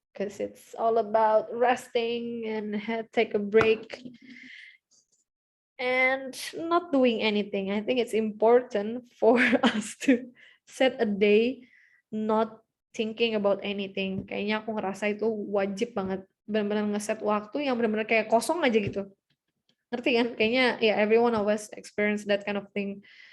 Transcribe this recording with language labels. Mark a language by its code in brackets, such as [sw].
[en] Because it's all about resting and take a break and not doing anything. I think it's important for us to set a day not thinking about anything. [id] Kayaknya aku ngerasa itu wajib banget. Benar-benar ngeset waktu yang benar-benar kayak kosong aja gitu. Ngerti kan? Kayaknya ya [en] everyone of us experience that kind of thing.